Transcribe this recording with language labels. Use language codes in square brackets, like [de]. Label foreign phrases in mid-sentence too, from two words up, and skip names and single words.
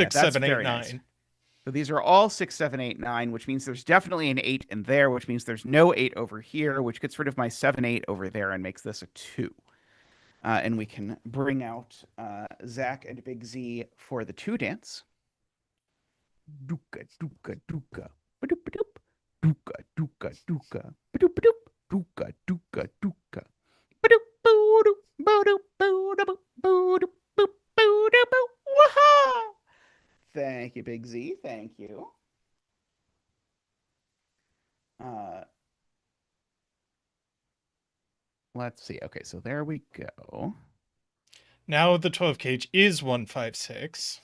[en] 6, Yeah, that's 7, 8, very 9. nice. So these are all 6, 7, 8, 9, which means there's definitely an 8 in there, which means there's no 8 over here, which gets rid of my 7, 8 over there and makes this a 2. And we can bring out Zach and Big Z for the 2 dance. Duka, duka, duka. Ba-doop-ba-doop. Duka, duka, duka. Ba-doop-ba-doop. Duka, duka, duka. Ba-doop, boo-doop, boo-doop, boo-doop, boo-doop, boop, boo-doop, boo. Waha! Thank you, Big Z. Thank you. Let's see. Okay, so there we go. Now the 12 cage is 156.